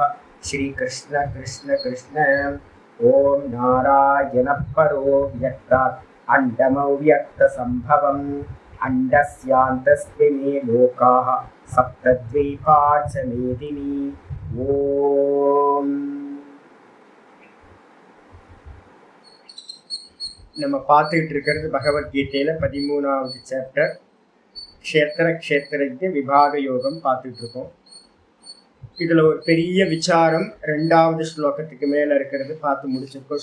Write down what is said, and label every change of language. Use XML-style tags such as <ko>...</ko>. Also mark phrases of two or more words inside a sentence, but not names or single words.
<sa>श्री कृष्ण कृष्ण कृष्ण। ओम नारायण परो व्यक्तात् अण्डमव्यक्तसम्भवम् अण्डस्यान्तस्मिन् लोकाः सप्तद्वीपा च मेदिनी।</sa> <ta>ओम நம்ம பார்த்துட்டு இருக்கிறது பகவத்கீதையில 13வது சாப்டர் க்ஷேத்திர க்ஷேத்திரஜ்ஞ விபாக யோகம் பார்த்துட்டு இருக்கோம். இதுல ஒரு பெரிய விசாரம் 2வது ஸ்லோகத்துக்கு மேல இருக்கிறது பார்த்து முடிச்சிருக்கோம்.</ta>